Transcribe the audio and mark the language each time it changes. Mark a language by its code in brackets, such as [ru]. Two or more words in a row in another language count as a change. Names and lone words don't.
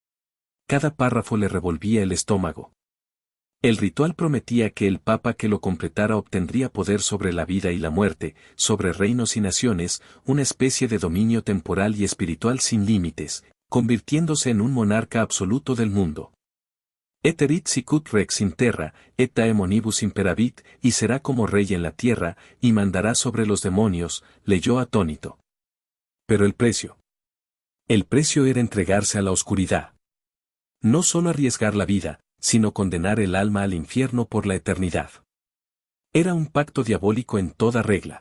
[es] Cada párrafo le revolvía el estómago. El ritual prometía que el Papa que lo completara obtendría poder sobre la vida y la muerte, sobre reinos y naciones, una especie de dominio temporal y espiritual sin límites, convirtiéndose en un monarca absoluto del mundo. [la] Eterit sicut rex in terra, et daemonibus imperavit, [es] y será como rey en la tierra, y mandará sobre los demonios, leyó atónito. Pero el precio. El precio era entregarse a la oscuridad. No solo arriesgar la vida, sino condenar el alma al infierno por la eternidad. Era un pacto diabólico en toda regla.